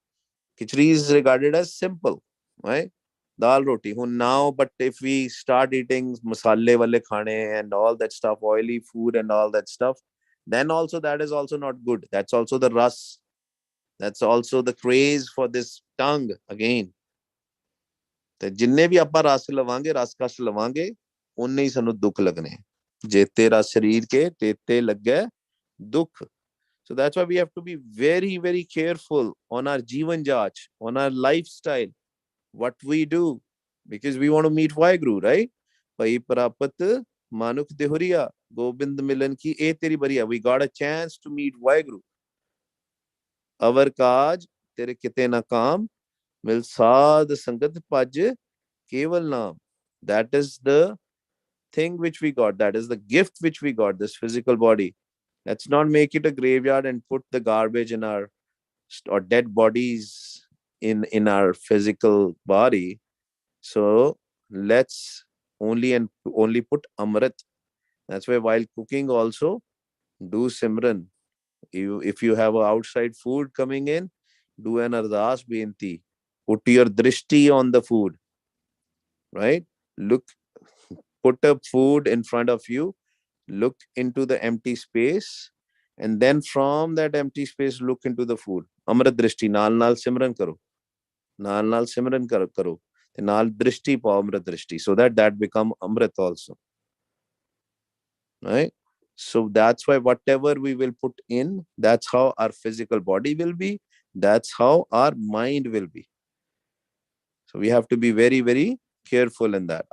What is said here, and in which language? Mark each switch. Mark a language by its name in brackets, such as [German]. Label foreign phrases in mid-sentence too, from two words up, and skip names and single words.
[English] Khichdi is regarded as simple, right? [Punjabi] ਦਾਲ ਰੋਟੀ. [English] Now, but if we start eating [Punjabi] ਮਸਾਲੇ ਵਾਲੇ ਖਾਣੇ [English] and all that stuff, oily food and all that stuff, then also that is also not good. That's also the ras. That's also the craze for this tongue again. [Punjabi] ਤੇ ਜਿੰਨੇ ਵੀ ਆਪਾਂ ਰਸ ਲਵਾਂਗੇ, ਰਸ ਕਸ਼ ਲਵਾਂਗੇ, ਉਨੇ ਹੀ ਸਾਨੂੰ ਦੁੱਖ ਲੱਗਣੇ। ਜੇ ਤੇਰਾ ਸਰੀਰ ਕੇ ਤੇਤੇ ਲੱਗੇ ਦੁੱਖ। [English] So that's why we have to be very, very careful on our [Punjabi] ਜੀਵਨ ਜਾਚ, [English] on our lifestyle, what we do, because we want to meet Vaheguru, right? [Punjabi] ਭਈ ਪਰਾਪਤਿ ਮਾਨੁਖ ਦੇਹੁਰੀਆ, ਗੋਬਿੰਦ ਮਿਲਣ ਕੀ ਇਹ ਤੇਰੀ ਬਰੀਆ. [English] We got a chance to meet Vaheguru. [Punjabi] ਅਵਰਿ ਕਾਜ, ਤੇਰੈ ਕਿਤੈ ਨ ਕਾਮ, ਮਿਲੁ ਸਾਧ ਸੰਗਤਿ ਭਜੁ ਕੇਵਲ ਨਾਮ. [English] That is the thing which we got. That is the gift which we got, this physical body. Let's not make it a graveyard and put the garbage in our or dead bodies in our physical body. So let's only put Amrit. That's why while cooking also do Simran. If you have outside food coming in, do an [Punjabi] ਅਰਦਾਸ ਬੇਨਤੀ. [English] Put your drishti on the food, right? Put up food in front of you, look into the empty space, and then from that empty space, look into the food. [Punjabi] ਅੰਮ੍ਰਿਤ ਦ੍ਰਿਸ਼ਟੀ, ਨਾਲ ਸਿਮਰਨ ਕਰੋ. ਨਾਲ ਸਿਮਰਨ ਕਰੋ। ਨਾਲ ਦ੍ਰਿਸ਼ਟੀ ਪਾ ਅੰਮ੍ਰਿਤ ਦ੍ਰਿਸ਼ਟੀ, [English] so that become amrit also. Right? So that's why whatever we will put in, that's how our physical body will be. That's how our mind will be. So we have to be very, very careful in that.